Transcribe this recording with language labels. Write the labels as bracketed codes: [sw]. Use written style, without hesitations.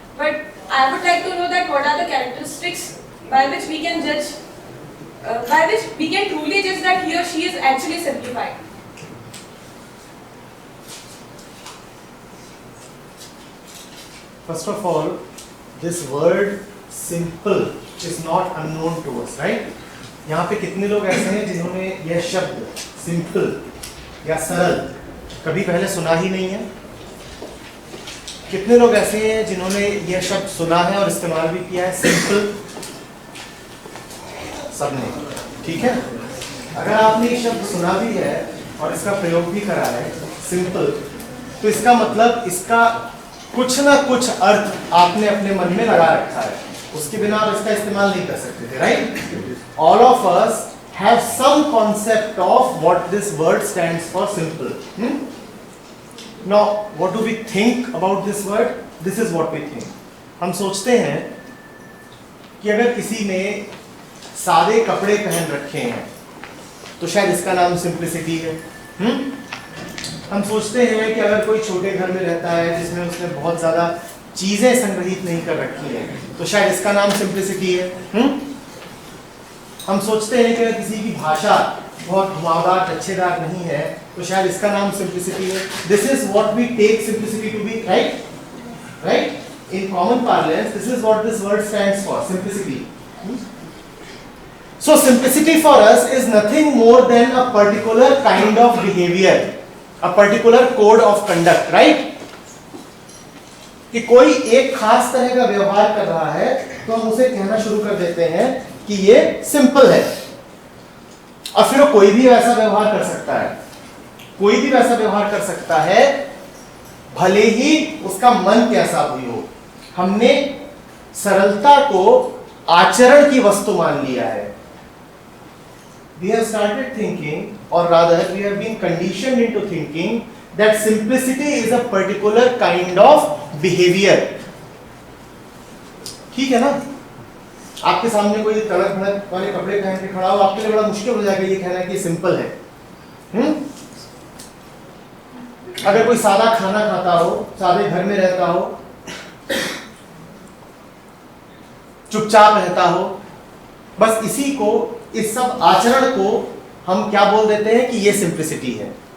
[en] But I would like to know that what are the characteristics by which we can judge, by which we can truly judge that he or she is actually simplified. First of all, this word simple is not unknown to us, right? [hi] यहाँ पे कितने लोग ऐसे हैं जिन्होंने यह शब्द simple या सरल कभी पहले सुना ही नहीं है? कितने लोग ऐसे हैं जिन्होंने यह शब्द सुना है और इस्तेमाल भी किया है, सिंपल? सबने, ठीक है? अगर आपने ये शब्द सुना भी है और इसका प्रयोग भी करा है, सिंपल, तो इसका मतलब इसका कुछ ना कुछ अर्थ आपने अपने मन में लगा रखा है, उसके बिना आप इसका इस्तेमाल नहीं कर सकते थे, right? [en] All of us have some concept of what this word stands for, simple. Now, what do we think about this word? This is what we think. [hi] हम सोचते हैं कि अगर किसी ने सादे कपड़े पहन रखे हैं तो शायद इसका नाम सिंप्लिसिटी है। हम सोचते हैं कि अगर कोई छोटे घर में रहता है जिसमें उसने बहुत ज़्यादा चीज़ें संग्रहित नहीं कर रखी हैं तो शायद इसका नाम सिंप्लिसिटी है। हम सोचते हैं कि अगर किसी की भाषा बहुत घुमावदार टच्छेदार नहीं है तो शायद इसका नाम सिंप्लिसिटी है। [en] This is what we take simplicity to be, right? Right? In common parlance this is what this word stands for, simplicity. So simplicity for us is nothing more than a particular kind of behavior, a particular code of conduct, right? [hi] कि कोई एक खास तरह का व्यवहार कर रहा है तो हम उसे कहना शुरू कर देते हैं कि ये सिंपल है, और फिर वो कोई भी वैसा व्यवहार कर सकता है, कोई भी वैसा व्यवहार कर सकता है भले ही उसका मन कैसा भी हो। हमने सरलता को आचरण की वस्तु मान लिया है। [en] We have started thinking, or rather we have been conditioned into thinking that simplicity is a particular kind of behavior. [hi] ठीक है ना? आपके सामने कोई तड़क भड़क वाले कपड़े पहन के खड़ा हो, आपके लिए बड़ा मुश्किल हो जाएगा ये कहना कि सिंपल है। अगर कोई सादा खाना खाता हो, सादे घर में रहता हो, चुपचाप रहता हो, बस इसी को, इस सब आचरण को हम क्या बोल देते हैं कि ये सिंप्लिसिटी है।